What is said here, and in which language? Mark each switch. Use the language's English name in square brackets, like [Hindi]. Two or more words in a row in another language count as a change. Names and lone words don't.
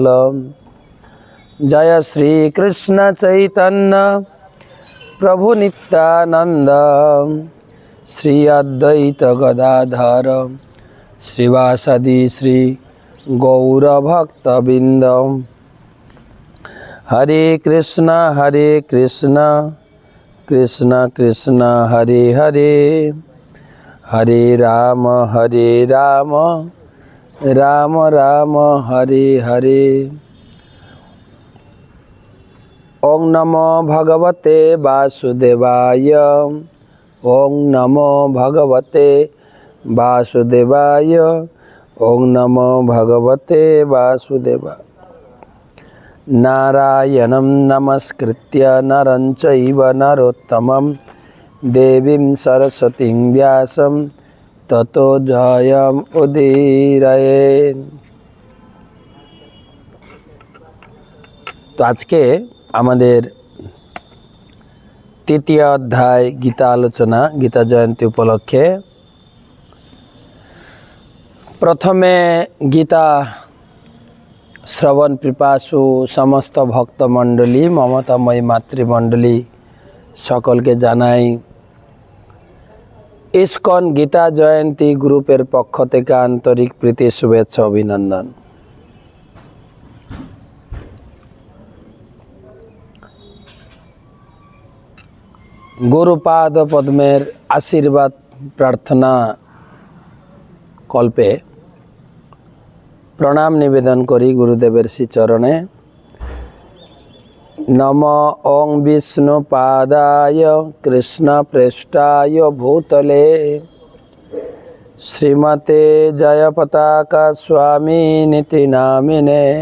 [Sanskrit] जय श्री कृष्ण चैतन्य प्रभु नित्यानंद श्री अद्वैत गदाधर श्रीवासदि श्री गौरभक्तबिंद। हरे कृष्ण कृष्ण कृष्ण हरे हरे, हरे राम राम राम हरे हरे। ओं नमो भगवते वासुदेवाय, ओं नमो भगवते वासुदेवाय, ओं नमो भगवते वासुदेवाय। नारायणं नमस्कृत्य नरं चैव नरोत्तमं देवीं सरस्वतीं व्यासं ततो जयम् उदीरये। [Hindi] तो आज के [Bangla] আমাদের তৃতীয় অধ্যায় গীতা আলোচনা, গীতা জয়ন্তী উপলক্ষে প্রথমে গীতা শ্রবণ পিপাসু সমস্ত ভক্তমণ্ডলী, মমতাময়ী মাতৃমণ্ডলী সকলকে জানাই ইসকন গীতা জয়ন্তী গ্রুপের পক্ষ থেকে আন্তরিক প্রীতি, শুভেচ্ছা, অভিনন্দন। গুরুপাদ পদ্মের আশীর্বাদ প্রার্থনা কল্পে প্রণাম নিবেদন করি গুরুদেবের শ্রী চরণে। [Sanskrit] नमो ओं विष्णुपादाय कृष्ण प्रेष्ठाय भूतले श्रीमते जयपताका स्वामिनिति नामिने।